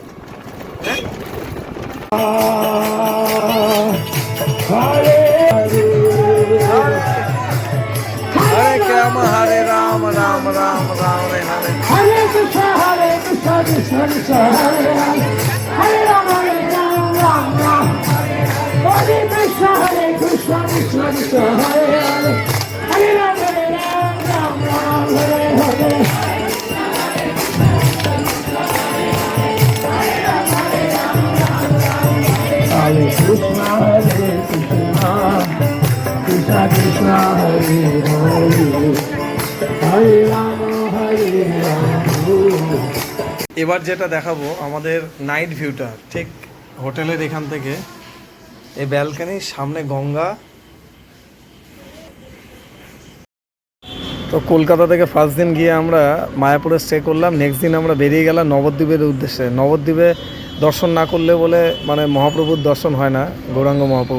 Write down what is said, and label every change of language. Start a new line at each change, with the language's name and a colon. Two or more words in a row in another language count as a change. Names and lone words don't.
Sanskrit: হরে রাম হরে রাম রাম রাম রাম হরে হরে কৃষ্ণ কৃষ্ণ কৃষ্ণ হরে হরে। হরে রাম রাম রাম হরে কৃষ্ণ কৃষ্ণ কৃষ্ণ হরে হরে। হরে রাম রাম রাম হরে হরে। Hare Krishna Krishna Krishna Hare Hare Hare Rama Hare Rama।
Bangla: এবার যেটা দেখাবো আমাদের নাইট ভিউটা। ঠিক হোটেলের এখান থেকে এই ব্যালকনির সামনে গঙ্গা। তো কলকাতা থেকে ফার্স্ট দিন গিয়ে আমরা মায়াপুরে স্টে করলাম। নেক্সট দিন আমরা বেরিয়ে গেলাম নবদ্বীপের উদ্দেশ্যে। নবদ্বীপে দর্শন না করলে বলে মানে মহাপ্রভুর দর্শন হয় না, গৌরাঙ্গ মহাপ্রভুর।